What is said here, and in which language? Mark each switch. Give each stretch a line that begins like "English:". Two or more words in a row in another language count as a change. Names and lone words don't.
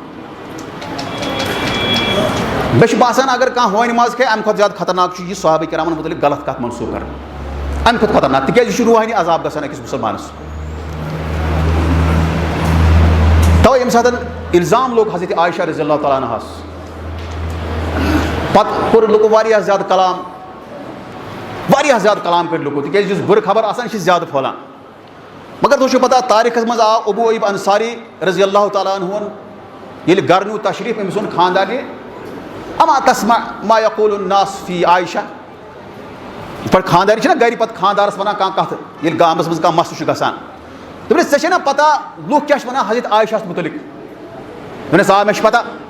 Kashmiri: مےٚ چھُ باسان اگر کانٛہہ ہورِ ماز کھیٚیہِ امہِ کھۄتہٕ زیادٕ خطرناک چھُ یہِ صحابہ کرامن مُتعلِق غلط کتھ منسوٗخ کرٕنۍ امہِ کھۄتہٕ خطرناک تِکیازِ یہِ چھُ روحٲنی عذاب گژھان أکِس مُسلمانس توے ییٚمہِ ساتہٕ الزام لوٚگ حضرت عائشہ
Arabic: رضی اللہ تعالیٰ
Kashmiri: عنہَس پتہٕ کوٚر لُکو واریاہ زیادٕ کلام کٔرۍ لُکو تِکیازِ یُس بُرٕ خبر آسان یہِ چھِ زیادٕ پھٔہلان مگر تۄہہِ چھُو پتہ تاریٖخس منٛز آو ابوٗ ایوب انصاری
Arabic: رضی اللہ تعالیٰ
Kashmiri: عنہُن ییٚلہِ گرٕ نیوٗ تشریٖف أمۍ سُنٛد خاندارنہِ
Arabic: اما تسمع ما یقول الناس فی عائشہ
Kashmiri: یِتھ پٲٹھۍ خاندارنہِ چھِنہ گرِ پتہٕ خاندارس ونان کانٛہہ کتھ ییٚلہِ گامس منٛز کانٛہہ مسلہٕ چھُ گژھان دوٚپنس ژےٚ چھے نہ پتہ لُکھ کیاہ چھِ ونان حضرت عائشہ ہس مُتعلق دوٚپنس آ مےٚ چھِ پتہ